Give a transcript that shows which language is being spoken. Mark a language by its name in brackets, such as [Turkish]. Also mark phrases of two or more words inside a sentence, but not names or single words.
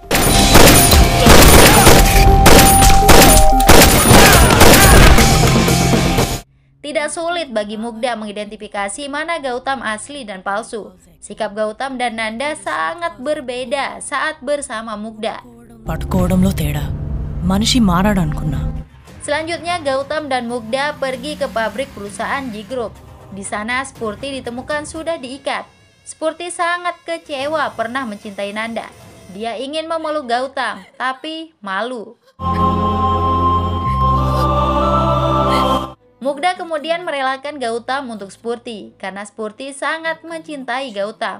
[Indonesian] Tidak sulit bagi Mugda mengidentifikasi mana Gautam asli dan palsu. Sikap Gautam dan Nanda sangat berbeda saat bersama Mugda. [Telugu] పట్టుకోవడంలో తేడా మనిషి మారాడనుకున్నా. [Indonesian] Selanjutnya Gautam dan Mugda pergi ke pabrik perusahaan G Group. Di sana Spurti ditemukan sudah diikat. Spurti sangat kecewa pernah mencintai Nanda. Dia ingin memeluk Gautam, tapi malu. Mugda kemudian merelakan Gautam untuk Spurti, karena Spurti sangat mencintai Gautam.